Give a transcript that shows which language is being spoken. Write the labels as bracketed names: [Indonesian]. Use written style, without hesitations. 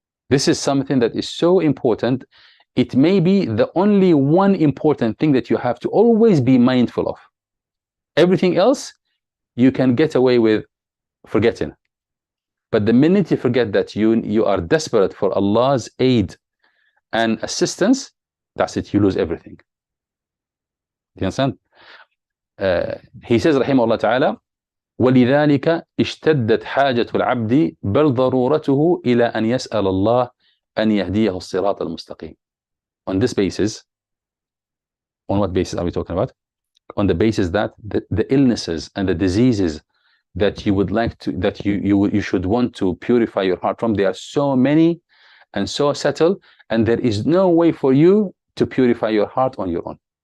[English] This is something that is so important. It may be the only one important thing that you have to always be mindful of. Everything else you can get away with forgetting. But the minute you forget that you are desperate for Allah's aid and assistance, that's it, you lose everything. Do you understand? He says, [Arabic] rahimahullah ta'ala, وَلِذَلِكَ اشْتَدَّتْ حَاجَةُ الْعَبْدِ بَلْ ضَرُورَتُهُ إِلَى أَنْ يَسْأَلَ اللَّهَ أَنْ يَهْدِيَهُ الصِّرَاطَ الْمُسْتَقِيمِ. [English] On this basis, on what basis are we talking about? On the basis that the illnesses and the diseases that you would like to, that you should want to purify your heart from, there are so many and so subtle, and there is no way for you to purify your heart on your own.